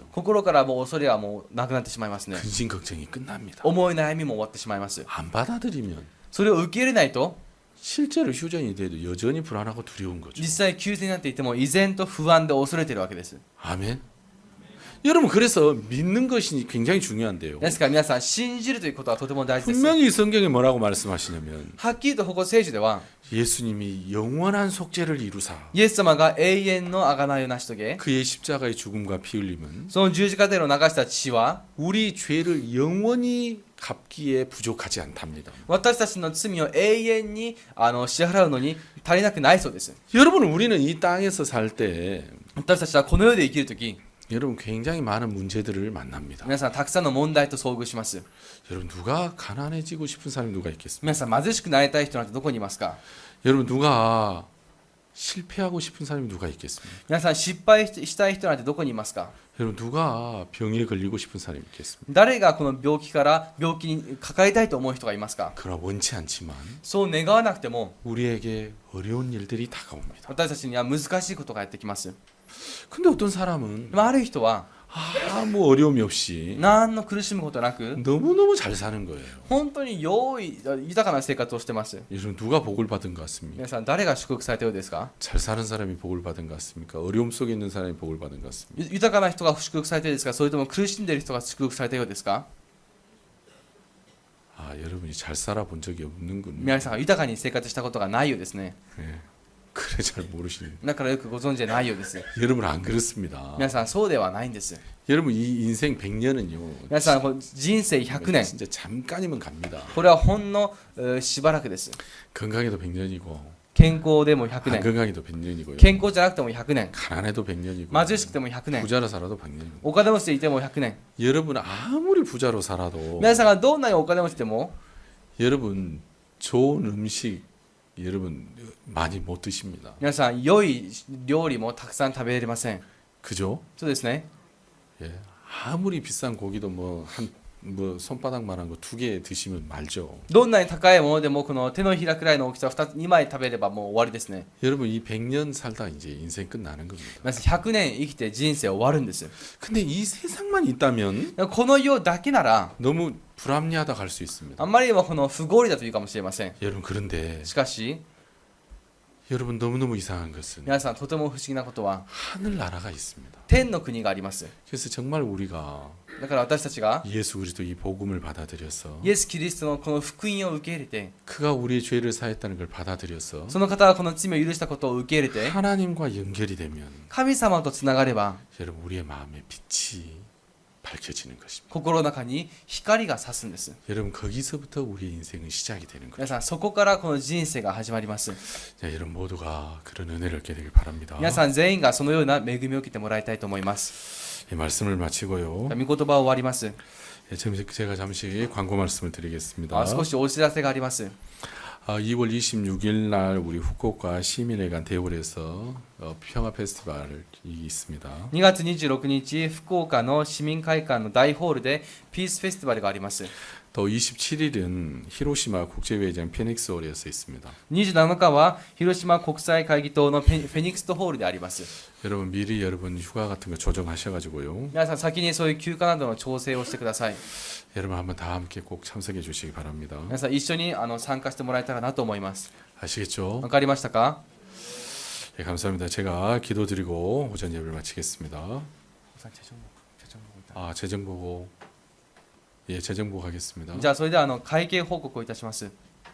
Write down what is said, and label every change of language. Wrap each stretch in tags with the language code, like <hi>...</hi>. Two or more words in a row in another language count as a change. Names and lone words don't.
<ja>心からもう恐れはもうなくなってしまいますね。</ja> <ko>근심 걱정이 끝납니다.</ko> <ja>思い悩みも終わってしまいます。</ja> <ko>안 받아들이면</ko> <ja>それを受け入れないと</ja> <ko>실제로 휴전이 돼도 여전히 불안하고 두려운 거죠.</ko> <ja>実際休戦になっていても依然と不安で恐れているわけです。</ja> <ko>아멘. 여러분 그래서 믿는 것이 굉장히 중요한데요.</ko> <ja>ですから皆さん、信じるということはとても大事です。</ja> <ko>분명히 성경에 뭐라고 말씀하시냐면</ko> <ja>はっきりとここ聖書では、</ja> <ko>예수님이 영원한 속죄를 이루사</ko> <ja>イエス様が永遠の贖いを成し遂げ、</ja> <ko>그의 십자가의 죽음과 피 흘림은</ko> <ja>その十字架での流した血は</ja> <ko>우리 죄를 영원히 갚기에 부족하지 않답니다.</ko> <ja>私たちの罪を永遠に支払うのに足りなくないそうです。</ja> <ko>여러분 우리는 이 땅에서 살 때</ko> <ja>私たちはこの世で生きるとき、</ja> <ko>여러분 굉장히 많은 문제들을 만납니다.</ko> <ja>皆さんたくさんの問題と遭遇します。</ja> <ko>여러분 누가 가난해지고 싶은 사람이 누가 있겠습니까?</ko> <ja>皆さん貧しくなりたい人なんてどこにいますか？</ja> <ko>여러분 누가 실패하고 싶은 사람이 누가 있겠습니까?</ko> <ja>皆さん失敗したい人なんてどこにいますか？</ja> <ko>여러분 누가 병에 걸리고 싶은 사람이 있겠습니까?</ko> <ja>誰がこの病気から病気にかかりたいと思う人がいますか？</ja> <ko>그러나 원치 않지만</ko> <ja>そう願わなくても</ja> <ko>우리에게 어려운 일들이 다가옵니다.</ko> <ja>私たちには難しいことがやってきます。</ja> <ko>근데 어떤 사람은</ko> <ja>でもある人は</ja> <ko>아무 어려움이 없이</ko> <ja>何の苦しむことなく</ja> <ko>너무너무 잘 사는 거예요.</ko> <ja>本当に良い豊かな生活をしてます。</ja> <ko>요즘 누가 복을 받은 것 같습니까?</ko> <ja>皆さん誰が祝福されたようですか？</ja> <ko>잘 사는 사람이 복을 받은 것 같습니까? 어려움 속에 있는 사람이 복을 받은 것 같습니까?</ko> <ja>豊かな人が祝福されたようですか？それとも苦しんでいる人が祝福されたようですか？</ja> <ko>아, 여러분이 잘 살아본 적이 없는군요.</ko> <ja>皆さんが豊かに生活したことがないようですね。</ja> <ko>예. 그래 잘 모르시는.</ko> <ja>だからよくご存知でないようです。</ja> <ko>여러분 안 그렇습니다.</ko> <ja>皆さんそうではないんです。</ja> <ko>여러분 이 인생 100년은요.</ko> <ja>皆さんこの人生100年</ja> <ko>진짜 잠깐이면 갑니다.</ko> <ja>これはほんのしばらくです。</ja> <ko>건강해도 100년이고</ko> <ja>健康でも100</ja> <ko>안</ko> <ja>年</ja> <ko>건강해도 100년이고요.</ko> <ja>健康じゃなくても100年</ja> <ko>가난해도 100년이고</ko> <ja>貧しくても100年</ja> <ko>부자로 살아도 100년이고</ko> <ja>お金持ちでいても100年</ja> <ko>여러분 아무리 부자로 살아도</ko> <ja>皆さんがどんなにお金持ちでも</ja> <ko>여러분 좋은 음식 여러분 많이 못 드십니다.</ko> <ja>皆さん良い料理もたくさん食べれません。</ja> <ko>그죠?</ko> <ja>そうですね。</ja> <ko>예. 아무리 비싼 고기도 뭐 손바닥만한 거 2개 드시면 말죠.</ko> <ja>どんなに高いものでもこの手のひらくらいの大きさ2枚食べればもう終わりですね。</ja> <ko>여러분 이 100년 살다 이제 인생 끝나는 겁니다.</ko> <ja>皆さん100年生きて人生終わるんです。</ja> <ko>근데 이 세상만 있다면</ko> <ja>この世だけなら</ja> <ko>너무 불합리하다 갈 수</ko> <ja>あ</ja> <ko>있습니다.</ko> <ja>んまりにもこの不合理だというかもしれません。</ja> <ko>여러분 그런데</ko> <ja>しかし</ja> <ko>여러분 너무너무 이상한 것은</ko> <ja>皆さんとても不思議なことは</ja> <ko>하늘나라가 있습니다.</ko> <ja>天の国があります。</ja> <ko>그래서 정말 우리가</ko> <ja>だから私たちが</ja> <ko>예수 그리스도 이 복음을 받아들여서</ko> <ja>イエス・キリストのこの福音を受け入れて</ja> <ko>그가 우리의 죄를 사했다는 걸 받아들여서</ko> <ja>その方がこの罪を許したことを受け入れて</ja> <ko>하나님과 연결이 되면</ko> <ja>神様とつながれば</ja> <ko>여러분 우리의 마음에 빛이 밝혀지는 것입니다.</ko> <ja>心の中に光が差すんです。</ja> <ko>여러분 거기서부터 우리의 인생은 시작이 되는 거예요.</ko> <ja>皆さんそこからこの人生が始まります。</ja> <ko>자, 여러분 모두가 그런 은혜를 얻게 되길 바랍니다.</ko> <ja>皆さん全員がそのような恵みを受けてもらいたいと思います。</ja> <ko>예, 말씀을 마치고요.</ko> <ja>御言葉を終わります。</ja> <ko>예, 제가 잠시 광고 말씀을 드리겠습니다.</ko> <ja>少しお知らせがあります。</ja> <ko>2월 26일 날 우리 후쿠오카 시민회관 대홀에서 평화 페스티벌이 있습니다.</ko> <ja>2 月26日、福岡の市民会館の大ホールでピースフェスティバルがあります。</ja> <ko>또 27일은 히로시마 국제회의장 페닉스홀에서 있습니다.</ko> <ja>27 日は広島国際会議棟のフェニックストホールであります。</ja> <ko>여러분 미리 여러분 휴가 같은 거 조정하셔가지고요.</ko> <ja>皆さん先にそういう休暇などの調整をしてください。</ja> <ko>여러분 한번 다 함께 꼭 참석해 주시기 바랍니다.</ko> <ja>皆さん一緒に参加してもらえたらなと思います。</ja> <ko>아시겠죠?</ko> <ja>わかりましたか？</ja> <ko>예, 감사합니다. 제가 기도드리고 오전 예배를 마치겠습니다. 재정보고 예, 재정보고 하겠습니다.</ko> <ja>じゃあそれでは会計報告をいたします。</ja>